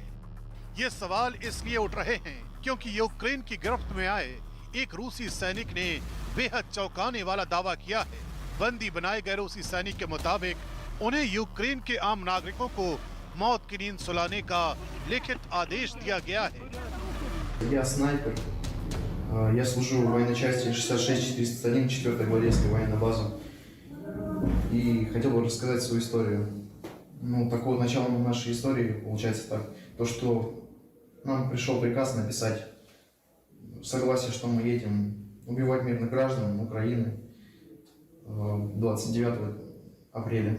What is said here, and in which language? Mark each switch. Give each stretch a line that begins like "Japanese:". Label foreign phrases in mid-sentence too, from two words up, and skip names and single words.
Hindi: ये सवाल इसलिए उठ रहे हैं क्योंकि यूक्रेन की गिरफ्त में आए एक रूसी सैनिक ने बेहद चौंकाने वाला दावा किया है। बंदी बनाए गए रूसी सैनिक के मुताबिक उन्हें यूक्रेन के आम नागरिकों को मौत की नींद सुलाने का लिखित आदेश दिया गया है।
Russian: Я снайпер. Я служу в военной части 66-401, 4-й гвардейской военной базы. И хотел бы рассказать свою историю. Ну, такого начала нашей истории получается так. То, что нам пришел приказ написать согласие, что мы едем убивать мирных граждан Украины 29 апреля.